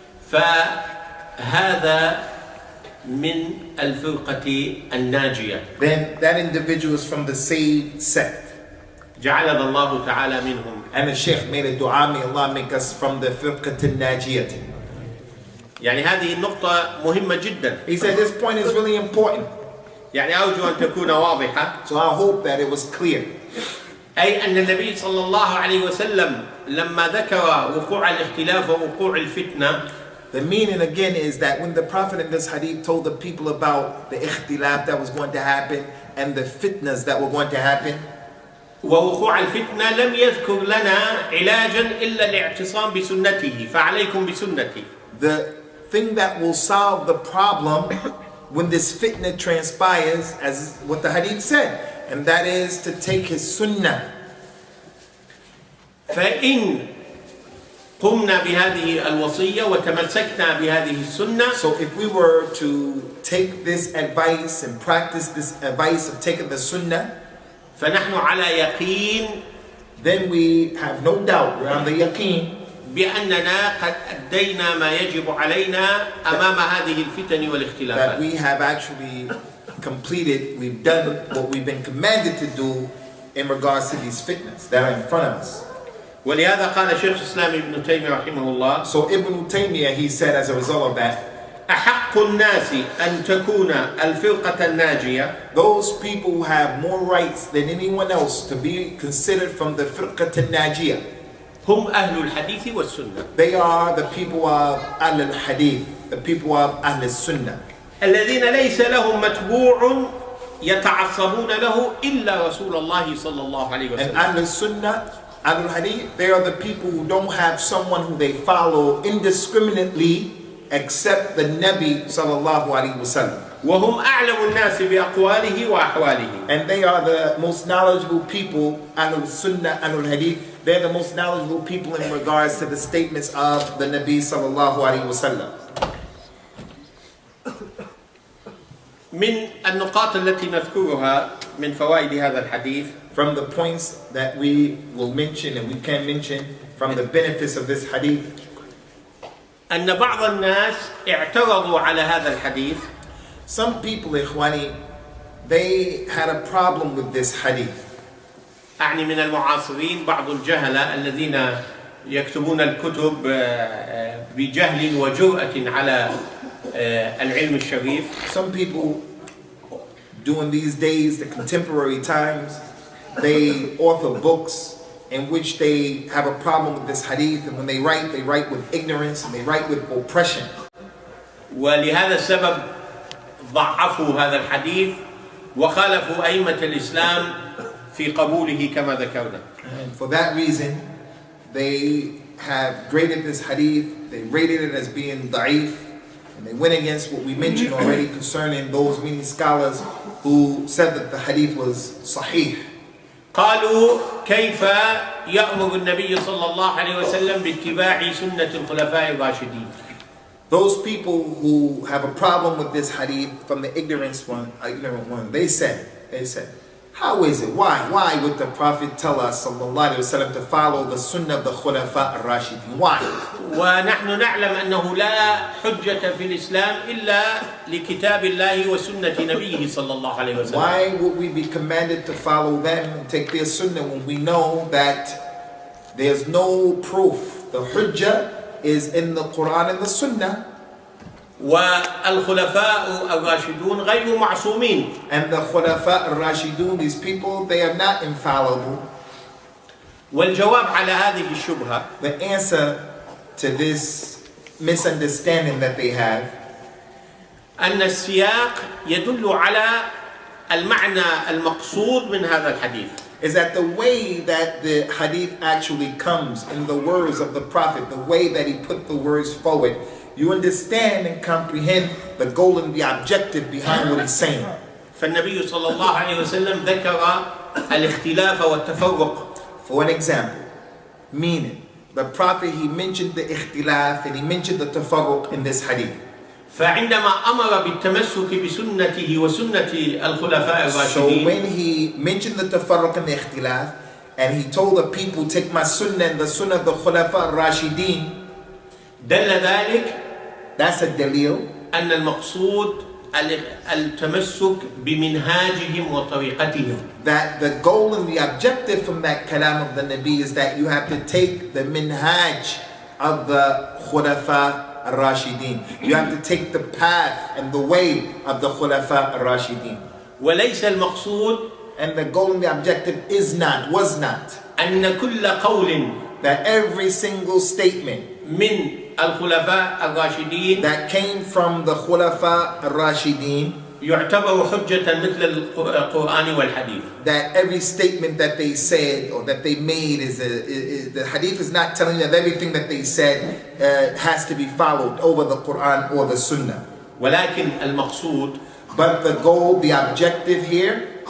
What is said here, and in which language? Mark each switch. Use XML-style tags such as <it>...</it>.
<ar>فهذا من الفرقة الناجية.</ar> <en>then that individual is from the saved sect.</en> <ar>جعلنا الله تعالى منهم.</ar> <en>And the Sheikh made a dua, may Allah make us from the firqat al-najiyat.</en> <ar>يعني هذه النقطة مهمة جدا.</ar> <en>He said this point is really important.</en> <ar>يعني أرجو أن تكون واضحة.</ar> <en>So I hope that it was clear.</en> <ar>أي أن النبي صلى الله عليه وسلم لما ذكر وقوع الاختلاف ووقوع الفتنة.</ar> <en>The meaning again is that when the Prophet in this hadith told the people about the ikhtilaf that was going to happen and the fitnas that were going to happen,</en> <ar>ووقوع الفتنة لم يذكر لنا علاجا إلا الاعتصام بسنته فعليكم بسنتي.</ar> <en>The thing that will solve the problem when this fitna transpires, as what the hadith said, and that is to take his sunnah.</en> <ar>فإن قمنا بهذه الوصية وتمسكنا بهذه السنة.</ar> <en>So if we were to take this advice and practice this advice of taking the sunnah,</en> <ar>فنحن على يقين,</ar> <en>then we have no doubt, we're on the yaqeen,</en> <ar>بأننا قد أدينا ما يجب علينا أمام هذه الفتن والاختلافات.</ar> <en>that we have actually completed, we've done what we've been commanded to do in regards to these fitnas that are in front of us.</en> <ar>ولهذا قال شيخ الإسلام ابن تيمية رحمه الله.</ar> <en>So Ibn Taymiyyah, he said as a result of that,</en> <ar>أحق الناس أن تكون الفرقة الناجية.</ar> <en>those people who have more rights than anyone else to be considered from the firqat al-najiyah,</en> <ar>هم أهل الحديث والسنة.</ar> <en>they are the people of Ahl al-Hadith, the people of Ahl al-Sunnah.</en> <ar>الذين ليس لهم متبوع يتعصبون له إلا رسول الله صلى الله عليه</ar> <en>And</en> <ar>وسلم.</ar> <en>Ahl al-Sunnah, Ahl al-Hadith, they are the people who don't have someone who they follow indiscriminately except the Nabi sallallahu alaihi wasallam.</en> <ar>وهم أعلم الناس بأقواله وأحواله.</ar> <en>And they are the most knowledgeable people, Ahl al-Sunnah, Ahl al-Hadith. They're the most knowledgeable people in regards to the statements of the Nabi sallallahu alaihi wasallam.</en> <ar>من النقاط التي نذكرها من فوائد هذا الحديث.</ar> <en>From the points that we will mention and we can mention from the benefits of this hadith,</en> <ar>أن بعض الناس اعترضوا على هذا الحديث.</ar> <en>some people, ikhwani, they had a problem with this hadith.</en> <ar>أعني من المعاصرين بعض الجهلة الذين يكتبون الكتب بجهل وجرأة على العلم الشريف.</ar> <en>Some people during these days, the contemporary times, they author books in which they have a problem with this hadith, and when they write with ignorance and they write with oppression.</en> <ar>ولهذا السبب ضعفوا هذا الحديث وخالفوا أئمة الإسلام في قبوله كما ذكرنا.</ar> <en>And for that reason, they have graded this hadith, they rated it as being da'if, and they went against what we mentioned already concerning those many scholars who said that the hadith was sahih.</en> <ar>قالوا كيف يأمر النبي صلى الله عليه وسلم باتباع سنة الخلفاء الراشدين.</ar> <en>Those people who have a problem with this hadith from the ignorant one, they said, how is it? Why would the Prophet tell us sallallahu alaihi wasallam to follow the sunnah of the khulafa ar-rashidin? Why?</en> <ar>ونحن نعلم أنه لا حجة في الإسلام إلا لكتاب الله وسنة نبيه صلى الله عليه وسلم.</ar> <en>Why would we be commanded to follow them and take their sunnah when we know that there's no proof? The hujjah is in the Quran and the sunnah.</en> <ar>والخلفاء الراشدون غير معصومين.</ar> <en>And the khulafa ar-rashidun, these people, they are not infallible.</en> <ar>والجواب على هذه الشبهة</ar> <en>The answer to this misunderstanding that they have,</en> <ar>أن السياق يدل على المعنى المقصود من هذا الحديث.</ar> <en>is that the way that the hadith actually comes in the words of the Prophet, the way that he put the words forward, you understand and comprehend the goal and the objective behind what he's saying.</en> <ar>فالنبي صلى الله عليه وسلم ذكر الاختلاف والتفرق.</ar> <en>For an example, meaning, the Prophet, he mentioned the ikhtilaf and he mentioned the tafarruq in this hadith.</en> <ar>فعندما أمر بالتمسك بسنته وسنة الخلفاء</ar> <en>So</en> <ar>الراشدين</ar> <en>when he mentioned the tafarruq and the ikhtilaf, and he told the people, take my sunnah and the sunnah of the khulafa ar-rashidin,</en> <ar>دل ذلك</ar> <en>that's a dalil</en> <ar>أن المقصود التمسك بمنهاجهم وطريقتهم.</ar> <en>that the goal and the objective from that kalam of the Nabi is that you have to take the minhaj of the khulafa ar-rashidin. You have to take the path and the way of the khulafa ar-rashidin.</en> <ar>وليس المقصود</ar> <en>And the goal and the objective was not,</en> <ar>أن كل قول</ar> <en>that every single statement</en> <ar>من الخلفاء الراشدين</ar> <en>that came from the Khulafa al-Rashideen,</en> <ar>يعتبر حجة مثل القرآن والحديث.</ar> <en>that every statement that they said or that they made the hadith is not telling that everything that they said has to be followed over the Quran or the Sunnah.</en> <ar>ولكن المقصود</ar> <en>But the goal, the objective here</en>